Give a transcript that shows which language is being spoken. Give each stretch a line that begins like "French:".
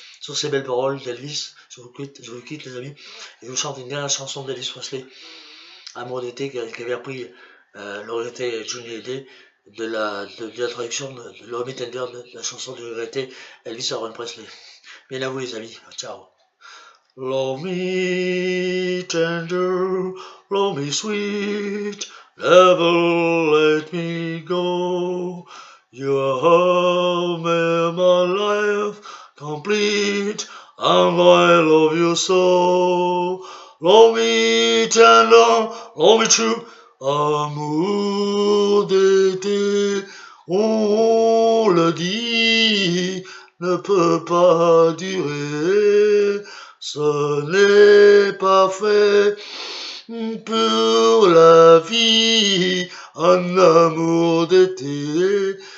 French: Sur ces belles paroles d'Elvis, je vous quitte les amis, et je vous chante une dernière chanson d'Elvis Presley, Amour d'été, qui avait appris l'autorité Johnny Hallyday de la traduction de l'homme tender de la chanson de regretté Elvis Aaron Presley. Bien à vous les amis, ciao.
English: Love me tender, love me sweet, never let me go. You have made my life complete, and I love you so. Love me tender, love me true,
French: amour d'été, on le dit, ne peut pas durer. Ce n'est pas fait pour la vie, un amour d'été.